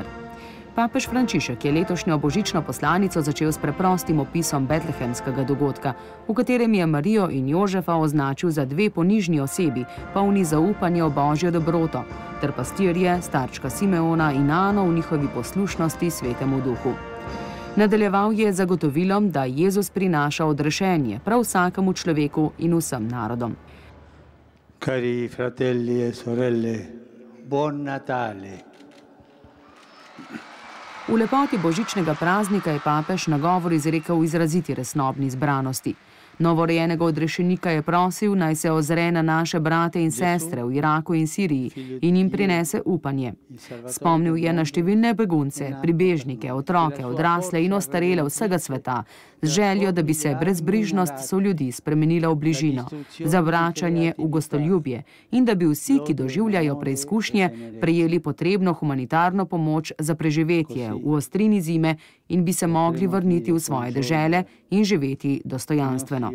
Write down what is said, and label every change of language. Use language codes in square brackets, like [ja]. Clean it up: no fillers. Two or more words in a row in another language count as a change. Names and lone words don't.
[sl] Papež Frančišek je letošnjo božično poslanico začel s preprostim opisom betlehemskega dogodka, v katerem je Marijo in Jožefa označil za dve ponižni osebi, polni zaupanja v božjo dobroto, ter pastirje, starčka Simeona in Ano v njihovi poslušnosti svetemu duhu. Nadaljeval je zagotovilom, da Jezus prinaša odrešenje prav vsakemu človeku in vsem narodom. [it] Cari fratelli e sorelle, buon Natale! [sl] V lepoti božičnega praznika je papež nagovor izrekel v izraziti resnobni zbranosti. Novorojenega odrešenika je prosil, naj se ozre na naše brate in sestre v Iraku in Siriji in jim prinese upanje. Spomnil je na številne begunce, pribežnike, otroke, odrasle in ostarele vsega sveta, z željo, da bi se brezbrižnost soljudi spremenila v bližino, zavračanje v gostoljubje in da bi vsi, ki doživljajo preizkušnje, prejeli potrebno humanitarno pomoč za preživetje v ostrini zime in bi se mogli vrniti v svoje dežele in živeti dostojanstveno.